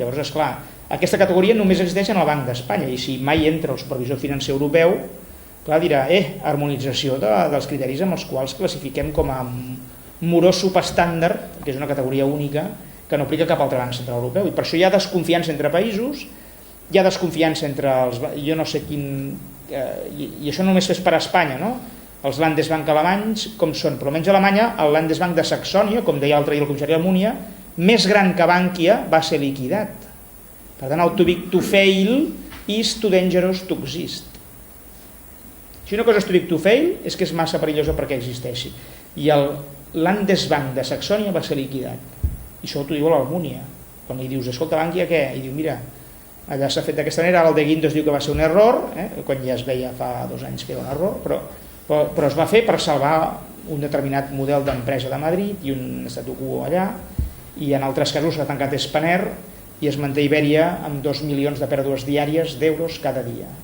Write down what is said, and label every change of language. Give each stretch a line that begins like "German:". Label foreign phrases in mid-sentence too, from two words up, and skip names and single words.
Catalan: Llavors, esclar, aquesta categoria només existeix en el Banc d'Espanya, i si mai entra el supervisor financer europeu, clar, dirà, harmonització dels criteris amb els quals classifiquem com a morós subestàndard, que és una categoria única que no aplica cap altre banc central europeu, i per això hi ha desconfiança entre països, hi ha desconfiança entre jo no sé quin, i això només és per a Espanya, no? Els Landesbank alemanys com són, però almenys a Alemanya el Landesbank de Saxònia, com deia l'altre dia el comissari Almunia, més gran que Bankia, va ser liquidat. Per tant, el
English: too big to fail is too dangerous to exist.
Catalan: Si una cosa és
English: too big to fail,
Catalan: és que és massa perillosa perquè existeixi. I el Landesbank de Saxònia va ser liquidat. I això t'ho diu l'Almunia. Quan li dius, escolta, Bankia, què? I diu, mira, allà s'ha fet d'aquesta manera, el de Guindos diu que va ser un error, quan ja es veia fa 2 anys que era un error, però es va fer per salvar un determinat model d'empresa de Madrid i un
Latin: statu quo
Catalan: allà, i en altres casos s'ha tancat Spanair i es manté Iberia amb 2 milions de pèrdues diàries d'euros cada dia.